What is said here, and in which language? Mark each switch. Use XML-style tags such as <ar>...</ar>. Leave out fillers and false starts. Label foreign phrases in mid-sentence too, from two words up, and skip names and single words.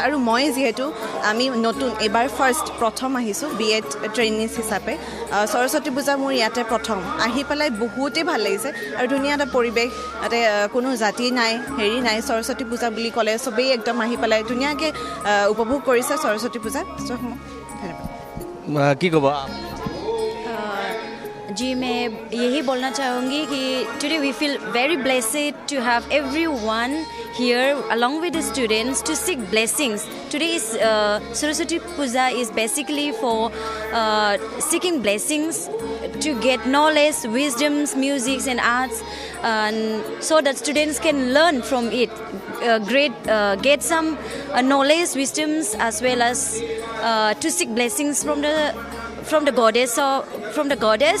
<as>আৰু মই যিহেতু আমি নতুন এইবাৰ প্ৰথম আহিছোঁ BEd ট্ৰেইনিজ হিচাপে, সৰস্বতী পূজা মোৰ ইয়াতে প্ৰথম আহি পেলাই বহুতেই ভাল লাগিছে আৰু ধুনীয়া এটা পৰিৱেশ। ইয়াতে কোনো জাতি নাই, হেৰি নাই, সৰস্বতী পূজা বুলি ক'লে চবেই একদম আহি পেলাই ধুনীয়াকৈ উপভোগ কৰিছে সৰস্বতী পূজা। কি ক'ব?</as> <hi>जी, मैं यही बोलना चाहूँगी कि</hi> <en>Today we feel very blessed to have everyone here along with the students to seek blessings. Today is Saraswati Puja is basically for seeking blessings to get knowledge, wisdoms, music and arts, and so that students can learn from it, get some knowledge, wisdoms, as well as to seek blessings from the goddess.</en>